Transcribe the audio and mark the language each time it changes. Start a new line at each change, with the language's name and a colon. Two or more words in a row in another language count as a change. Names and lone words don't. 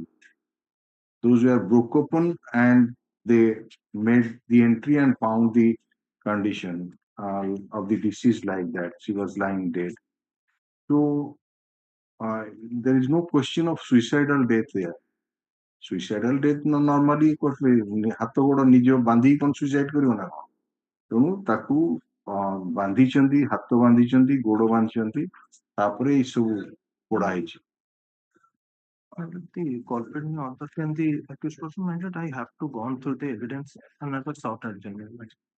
English: Those were broke open and they made the entry and found the condition of the deceased like that. She was lying dead. So there is no question of suicidal death there. Suicidal death normally
Odia: ହାତ ଗୋଡ଼ ନିଜ ବାନ୍ଧିକି କଣ ସୁଇସାଇଡ୍ କରିବ ନା କଣ ତେଣୁ ତାକୁ ବାନ୍ଧିଛନ୍ତି ହାତ ବାନ୍ଧିଛନ୍ତି ଗୋଡ଼ ବାନ୍ଧିଛନ୍ତି ତାପରେ ଏଇ ସବୁ ପୋଡ଼ା ହେଇଛି
English: The culprit in order and the accused person minded I have to go on through the evidence and I was sought adjournment.